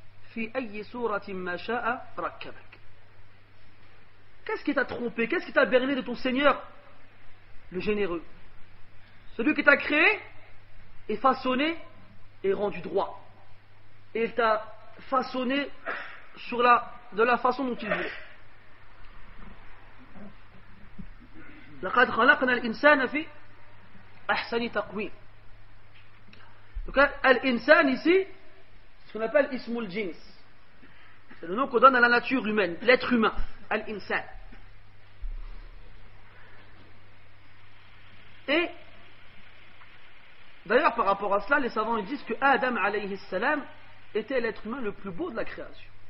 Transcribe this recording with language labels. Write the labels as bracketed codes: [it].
[ar] Fi ayyi suratin ma sha'a rakkabak. [fr] Qu'est-ce qui t'a trompé? Qu'est-ce qui t'a berné de ton Seigneur, le généreux? Celui qui t'a créé et façonné et rendu droit. Et il t'a façonné de la façon dont il voulait. [ar] لقد خلقنا الإنسان في أحسن تقويم. [fr] Donc al-insan ici, ce qu'on appelle ismul jins, c'est le nom qu'on donne à la nature humaine, l'être humain, al-insan. Et d'ailleurs par rapport à cela, les savants ils disent que Adam alayhi salam était l'être humain le plus beau de la création.